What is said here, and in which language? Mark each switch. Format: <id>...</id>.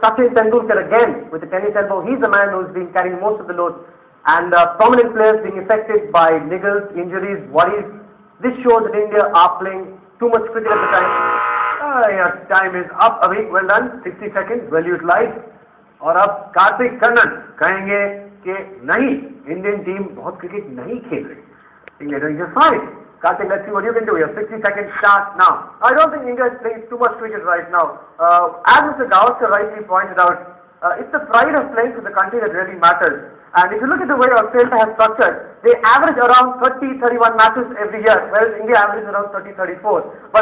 <en>Sachin Tendulkar again with the tennis elbow, he's the man who's been carrying most of the load. And prominent players being affected by niggles, injuries, worries. This shows that India are playing too much cricket at the time. Your time is up, Avik, well done, 60 seconds, well utilized.</en> <hi>और अब कार्तिक कर्णन कहेंगे कि नहीं, Indian team बहुत cricket नहीं खेल रही.</hi> <en>India doing just fine. Karthik, let's see what you can do. Your 60 seconds start now. I don't think India is playing too much cricket right now. As Mr. Gavaskar rightly pointed out, it's the pride of playing for the country that really matters. And if you look at the way Australia has structured, they average around 30-31 matches every year, whereas India averages around 30-34.</en>